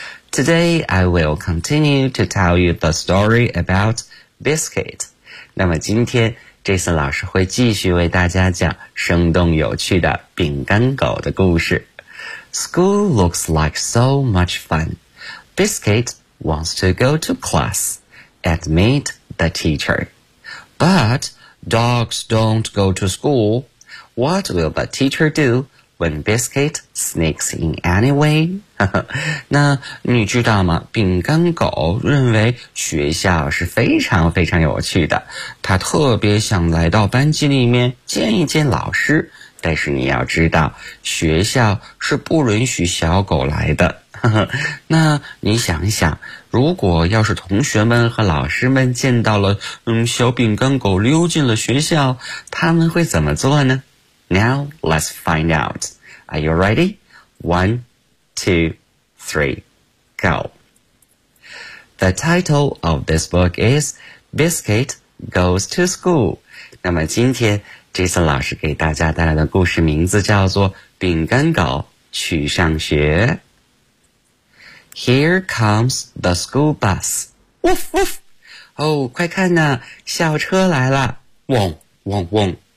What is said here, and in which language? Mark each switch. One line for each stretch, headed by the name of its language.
English: Today I will continue to tell you the story about Biscuit.
Chinese: 那么今天 Jason 老师会继续为大家讲生动有趣的饼干狗的故事。
English: School looks like so much fun. Biscuit wants to go to class. admit the teacher. But dogs don't go to school. What will the teacher do when Biscuit sneaks in anyway?
Chinese: 那你知道吗？饼干狗认为学校是非常非常有趣的，他特别想来到班级里面见一见老师。但是你要知道，学校是不允许小狗来的。那你想一想，如果要是同学们和老师们见到了小饼干狗溜进了学校，他们会怎么做呢？
English: Now, let's find out. Are you ready? 1, 2, 3, go. The title of this book is Biscuit Goes to School.
Chinese: 那么今天这次老师给大家带来的故事名字叫做《饼干狗去上学》。
English: Here comes the school bus. Woof woof.
Chinese: 哦，快看呐，校车来了。嗡嗡嗡。